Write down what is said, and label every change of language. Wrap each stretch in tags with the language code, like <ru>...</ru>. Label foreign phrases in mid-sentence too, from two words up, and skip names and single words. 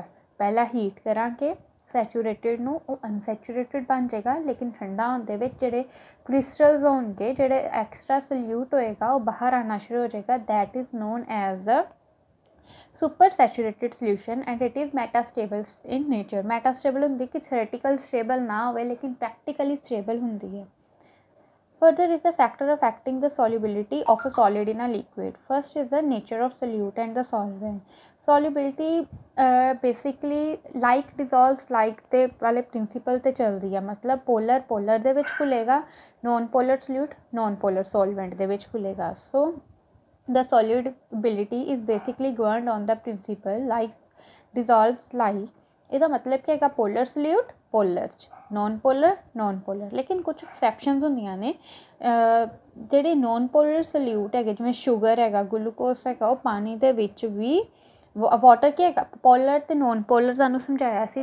<pa>ਪਹਿਲਾਂ ਹੀਟ ਕਰਾਂਗੇ ਸੈਚੂਰੇਟਿਡ ਨੂੰ ਉਹ ਅਨਸੈਚੂਰੇਟਿਡ ਬਣ ਜਾਏਗਾ ਲੇਕਿਨ ਠੰਡਾ ਹੋਣ ਦੇ ਵਿੱਚ ਜਿਹੜੇ ਕ੍ਰਿਸਟਲਸ ਹੋਣਗੇ ਜਿਹੜੇ</pa> <en>extra solute</en> <pa>ਹੋਏਗਾ ਉਹ ਬਾਹਰ ਆਉਣਾ ਸ਼ੁਰੂ ਹੋ ਜਾਏਗਾ.</pa> <en>That is known as the super saturated solution and it is metastable in nature.</en> <pa>ਮੈਟਾਸਟੇਬਲ ਹੁੰਦੀ ਕਿ</pa> <en>theoretical stable</en> <pa>ਨਾ ਹੋਵੇ ਲੇਕਿਨ</pa> <en>practically stable</en> <pa>ਹੁੰਦੀ ਹੈ.</pa> <en>Further is the factor affecting the solubility of a solid in a liquid. First is the nature of solute and the solvent. Solubility basically like dissolves like</en> <pa>ਦੇ ਵਾਲੇ ਪ੍ਰਿੰਸੀਪਲ 'ਤੇ ਚੱਲਦੀ ਹੈ. ਮਤਲਬ ਪੋਲਰ ਦੇ ਵਿੱਚ ਘੁਲੇਗਾ</pa> <en>non polar solute non polar solvent</en> <pa>ਦੇ ਵਿੱਚ ਘੁਲੇਗਾ.</pa> <en>ਸੋ the solubility is basically governed on the principle like dissolves like.</en> <pa>ਇਹਦਾ ਮਤਲਬ ਕੀ ਹੈਗਾ</pa> <en>polar solute polar</en> <pa>'ਚ</pa> <en>non polar</en> <pa>ਲੇਕਿਨ ਕੁਛ ਐਕਸੈਪਸ਼ਨਸ ਹੁੰਦੀਆਂ ਨੇ. ਜਿਹੜੇ</pa> <en>non polar solute</en> <pa>ਹੈਗੇ ਜਿਵੇਂ ਸ਼ੂਗਰ ਹੈਗਾ ਗਲੂਕੋਸ ਹੈਗਾ ਉਹ ਪਾਣੀ ਦੇ ਵਿੱਚ ਵੀ ਵਾਟਰ ਕੀ ਹੈਗਾ ਪੋਲਰ ਅਤੇ</pa> <en>non polar</en> <pa>ਤੁਹਾਨੂੰ ਸਮਝਾਇਆ ਸੀ.</pa>